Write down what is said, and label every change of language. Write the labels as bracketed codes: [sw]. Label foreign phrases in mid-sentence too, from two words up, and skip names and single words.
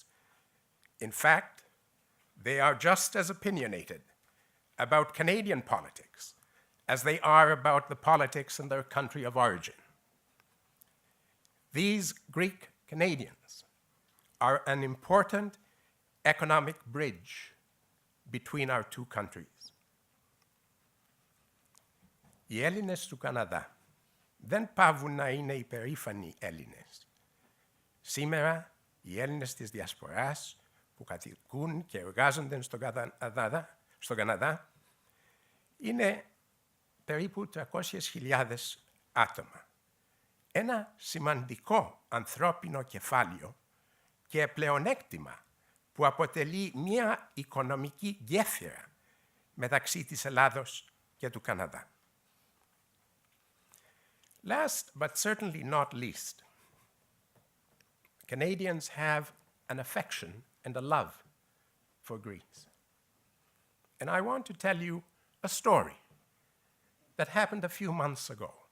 [en] In fact, they are just as opinionated about Canadian politics as they are about the politics in their country of origin. These Greek Canadians are an important economic bridge between our two countries. [el] Οι Έλληνες του Καναδά δεν παύουν να είναι υπερήφανοι Έλληνες. Σήμερα, οι Έλληνες της διασποράς που κατοικούν και εργάζονται στον Καναδά είναι περίπου 300.000 άτομα. Ένα σημαντικό ανθρώπινο κεφάλαιο και πλεονέκτημα που αποτελεί μια οικονομική γέφυρα μεταξύ της Ελλάδος και του Καναδά. [en] Last, but certainly not least, Canadians have an affection and a love for Greece. And I want to tell you a story that happened a few months ago.